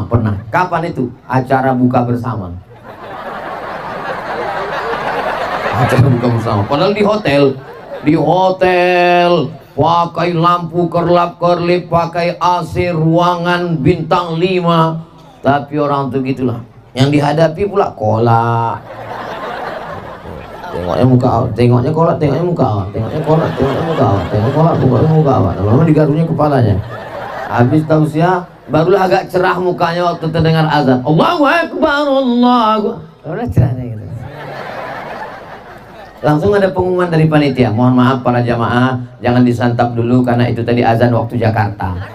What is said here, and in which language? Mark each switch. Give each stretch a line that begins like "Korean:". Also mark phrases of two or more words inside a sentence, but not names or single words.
Indonesian: Pernah. Kapan itu? Acara buka bersama. Acara buka bersama. Padahal di hotel. Di hotel pakai lampu kerlap-kerlip, pakai AC, ruangan bintang 5. Tapi orang tuh gitulah. Yang dihadapi pula kolak.
Malay: Tengoknya muka awak, tengoknya kolak, tengoknya muka awak, tengoknya kolak, tengoknya muka awak, tengok kolak, tengoknya muka awak. Lama-lama digaruhnya kepalanya.
Indonesian: Habis tausiah, barulah agak cerah mukanya waktu terdengar azan.
Arabic: الله أكبر، الله.
Indonesian: Udah cerah gitu. Langsung ada pengumuman dari panitia. Mohon maaf para jamaah, jangan disantap dulu karena itu tadi azan waktu Jakarta.